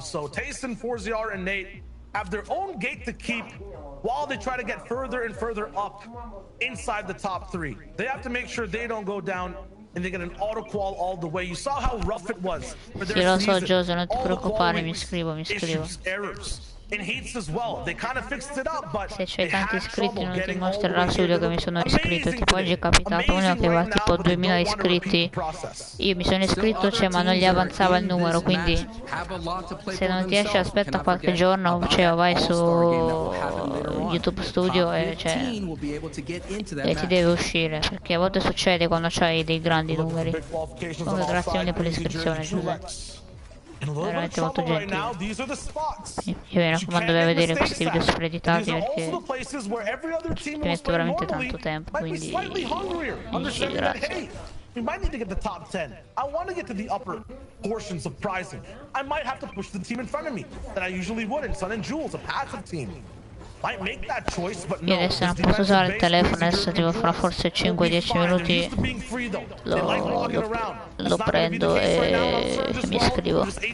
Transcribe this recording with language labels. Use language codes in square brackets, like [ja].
[en] So Tayson, 4ZR, and Nate have their own gate to keep while they try to get further and further up inside the top 3. They have to make sure they don't go down and they get an auto qual all the way. You saw how rough it was for their [it] Sì, lo so [en] season. [it] Giose, non ti [en] All the [it] preoccupare, [en] quality [it] mi iscrivo. [en] issues, errors. in heats as well. They kind of fixed it up, but [it] se c'hai tanti iscritti non ti mostrerà subito che mi sono iscritto. Tipo oggi è capitato uno che aveva tipo 2000 iscritti, io mi sono iscritto, cioè, ma non gli avanzava il numero, quindi se non ti esce aspetta qualche giorno, cioè vai su YouTube Studio e, cioè, e ti deve uscire, perché a volte succede quando c'hai dei grandi numeri. Comunque grazie mille per l'iscrizione, Giuseppe, veramente molto gentile. Io mi raccomando di vedere questi video super editati, perché ci metto veramente tanto tempo, quindi grazie. [en] We might need to get the top 10. I want to get to the upper portions of prizing. I might have to push the team in front of me that I usually would in Sun and Jules, a passive team. Might make that choice, but no. [it] Io adesso non posso usare il telefono, adesso devo fare forse 5-10 minuti, lo prendo e mi iscrivo.